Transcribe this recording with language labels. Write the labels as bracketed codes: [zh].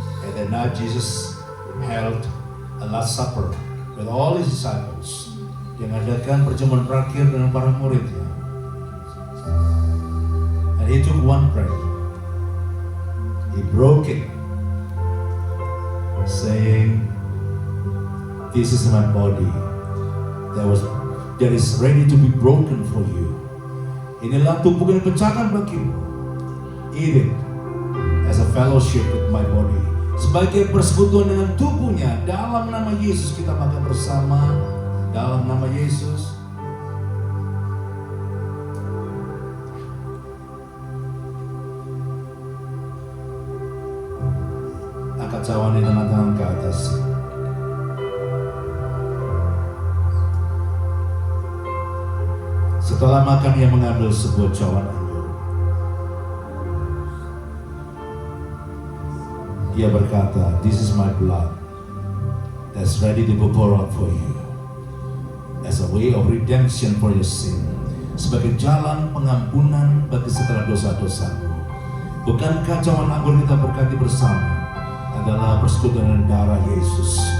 [en] And then now Jesus held a last supper with all his disciples. [id] Dia mengadakan perjamuan terakhir dengan para muridnya. [en] And he took one bread. He broke it, saying, "This is my body that is ready to be broken for you. [id] Inilah tubuh yang dipecahkan bagimu. [en] Eat it as a fellowship with my body." [id] Sebagai persekutuan dengan tubuhnya, dalam nama Yesus kita makan bersama. Dalam nama Yesus. Angkat cawan di tangan ke atas. Setelah makan ia mengambil sebuah cawan anggur. Ia berkata, [en] "This is my blood that's ready to be poured out for you as a way of redemption for your sin." [id] Sebagai jalan pengampunan bagi segala dosa-dosamu. Bukankah cawan anggur kita berkati bersama adalah persekutuan darah Yesus?